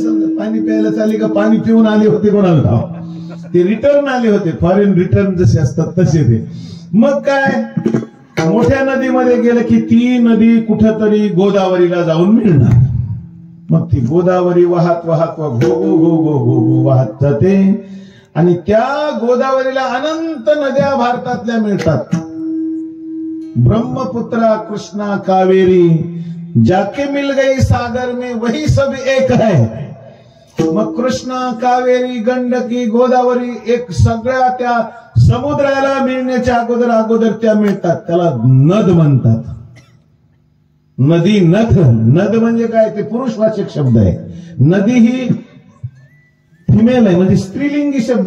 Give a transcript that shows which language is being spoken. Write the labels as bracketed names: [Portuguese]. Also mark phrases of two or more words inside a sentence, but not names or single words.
[Marathi] समजा पाणी प्यायला चालले का पाणी पिऊन आले होते कोणाला? ते रिटर्न आले होते. [English] foreign return [Marathi] जसे असतात तसे ते. मग काय, मोठ्या नदीमध्ये गेलं की ती नदी कुठंतरी गोदावरीला जाऊन मिळणार. मग ती गोदावरी वाहत वाहत घो गो गो गो गो गो वाहत जाते, आणि त्या गोदावरीला अनंत नद्या भारतातल्या मिळतात. ब्रह्मपुत्रा, [Hindi] कृष्णा, कावेरी, जाके मिल गई सागर में वही सब एक है। [Marathi] मग कृष्णा, कावेरी, गंडकी, गोदावरी एक सगळ्या त्या समुद्राला मिळण्याच्या अगोदर त्या मिळतात, त्याला नद म्हणतात। नदी, नथ, नद म्हणजे काय, ते पुरुषवाचक शब्द आहे। नदी ही फिमेल आहे, म्हणजे स्त्रीलिंगी शब्द आहे।